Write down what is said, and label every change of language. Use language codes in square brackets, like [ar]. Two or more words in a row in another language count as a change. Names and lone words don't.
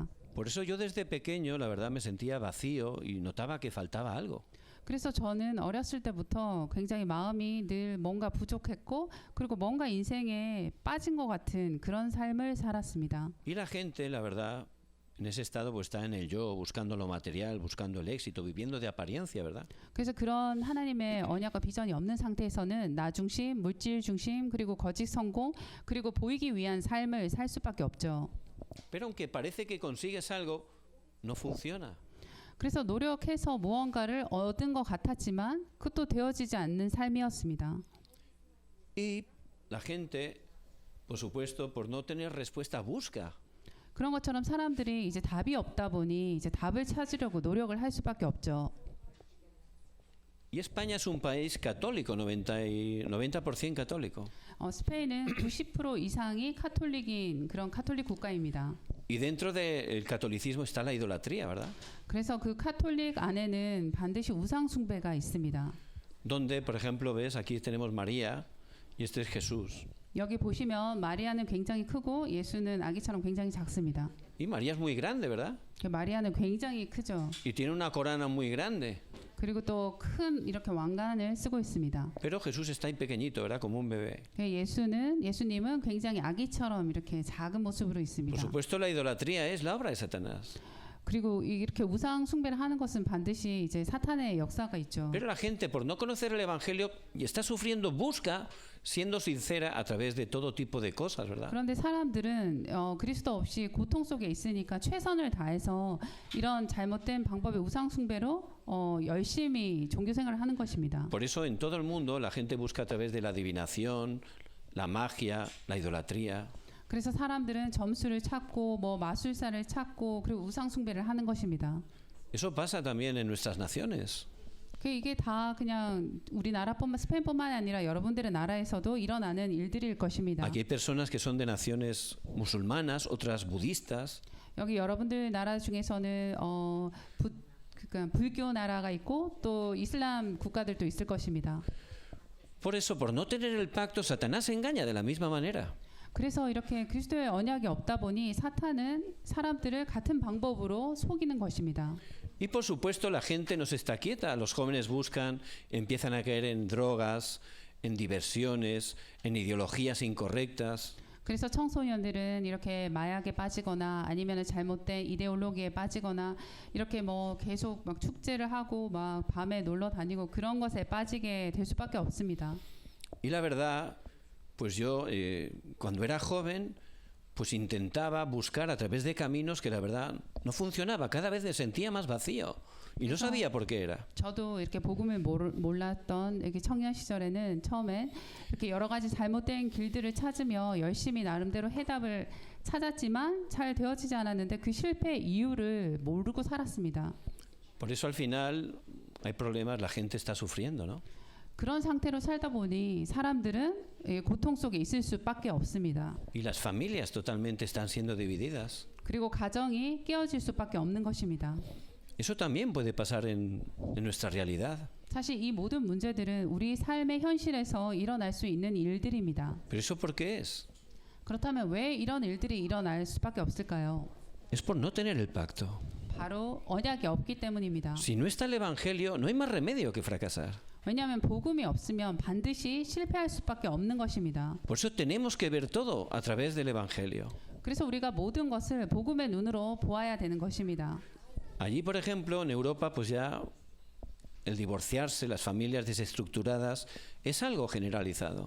[es] Por eso yo desde pequeño, la verdad, me sentía vacío y notaba que faltaba algo. [ko] 그래서 저는 어렸을 때부터 굉장히 마음이 늘 뭔가 부족했고 그리고 뭔가 인생에 빠진 것 같은 그런 삶을 살았습니다. [es] Y la gente, la verdad, en ese estado pues está en el yo, buscando lo material, buscando el éxito, viviendo de apariencia, ¿verdad? [ko] 그래서 그런 하나님의 언약과 비전이 없는 상태에서는 나 중심, 물질 중심, 그리고 거짓 성공, 그리고 보이기 위한 삶을 살 수밖에 없죠. [es] Pero aunque parece que consigues algo, no funciona. [ko] 그래서 노력해서 무언가를 얻은 것 같았지만 그것도 되어지지 않는 삶이었습니다. [es] Y la gente, por supuesto, por no tener respuesta, busca. [ko] 그런 것처럼 사람들이 이제 답이 없다 보니 이제 답을 찾으려고 노력을 할 수밖에 없죠. [es] Y España es un país católico, 90% católico. [ko] 스페인은 90% 이상이 카톨릭인 그런 카톨릭 국가입니다. [es] Y dentro del catolicismo está la idolatría, ¿verdad? [ko] 그래서 그 카톨릭 안에는 반드시 우상 숭배가 있습니다. [es] Donde, por ejemplo, ves, aquí tenemos María y este es Jesús. [ko] 여기 보시면 마리아는 굉장히 크고 예수는 아기처럼 굉장히 작습니다. [es] Y María es muy grande, ¿verdad? [ko] 마리아는 굉장히 크죠. [es] Y tiene una corona muy grande. [ko] 그리고 또 큰 이렇게 왕관을 쓰고 있습니다. [es] Pero Jesús está ahí pequeñito, ¿verdad? Como un bebé. [ko] 예수님은 굉장히 아기처럼 이렇게 작은 모습으로 [es] Por [ko] 있습니다. [es] supuesto, la idolatría es la obra de Satanás. [ko] 그리고 이렇게 우상 숭배를 하는 것은 반드시 이제 사탄의 역사가 있죠. [es] Pero la gente, por no conocer el evangelio y está sufriendo, busca, siendo sincera, a través de todo tipo de cosas, ¿verdad? [ko] 그런데 사람들은 그리스도 없이 고통 속에 있으니까 최선을 다해서 이런 잘못된 방법의 우상 숭배로 열심히 종교 생활을 하는 것입니다. [es] Por eso en todo el mundo la gente busca a través de la adivinación, la magia, la idolatría. [ko] 그래서 사람들은 점수를 찾고 뭐 마술사를 찾고 그리고 우상 숭배를 하는 것입니다. [es] Eso pasa también en nuestras naciones. [ko] 이게 다 그냥 우리나라뿐만 스페인뿐만 아니라 여러분들의 나라에서도 일어나는 일들일 것입니다. [es] Aquí hay personas que son de naciones musulmanas, otras budistas. [ko] 여기 여러분들 나라 중에서는 그러니까 불교 나라가 있고 또 이슬람 국가들도 있을 것입니다. [es] Por eso, por no tener el pacto, Satanás engaña de la misma manera. [ko] 그래서 이렇게 그리스도의 언약이 없다 보니 사탄은 사람들을 같은 방법으로 속이는 것입니다. [es] Y por supuesto la gente no se está quieta, los jóvenes buscan, empiezan a caer en drogas, en diversiones, en ideologías incorrectas. [ko] 그래서 청소년들은 이렇게 마약에 빠지거나 아니면 잘못된 이데올로기에 빠지거나 이렇게 뭐 계속 막 축제를 하고 막 밤에 놀러 다니고 그런 것에 빠지게 될 수밖에 없습니다. [es] Y la verdad, pues yo cuando era joven pues intentaba buscar a través de caminos que la verdad no funcionaba, cada vez me sentía más vacío y no sabía por qué era. [ko] 저도 이렇게 복음을 몰랐던 이렇게 청년 시절에는 처음엔 이렇게 여러 가지 잘못된 길들을 찾으며 열심히 나름대로 해답을 찾았지만 잘 되어지지 않았는데 그 실패의 이유를 모르고 살았습니다. [es] Por eso al final hay problemas, la gente está sufriendo, ¿no? [ko] 그런 상태로 살다 보니 사람들은 고통 속에 있을 수밖에 없습니다. [es] Y las familias totalmente están siendo divididas. [ko] 그리고 가정이 깨어질 수밖에 없는 것입니다. [es] Eso también puede pasar en nuestra realidad. [ko] 사실 이 모든 문제들은 우리 삶의 현실에서 일어날 수 있는 일들입니다. [es] ¿Pero eso por qué es? [ko] 그렇다면 왜 이런 일들이 일어날 수밖에 없을까요? [es] Es por no tener el pacto. [ko] 바로 언약이 없기 때문입니다. [es] Si no está el evangelio, no hay más remedio que fracasar. [ko] 왜냐하면 복음이 없으면 반드시 실패할 수밖에 없는 것입니다. [es] Por eso tenemos que ver todo a través del evangelio. [ko] 그래서 우리가 모든 것을 복음의 눈으로 보아야 되는 것입니다. [es] Allí, por ejemplo, en Europa, pues ya el divorciarse, las familias desestructuradas, es algo generalizado.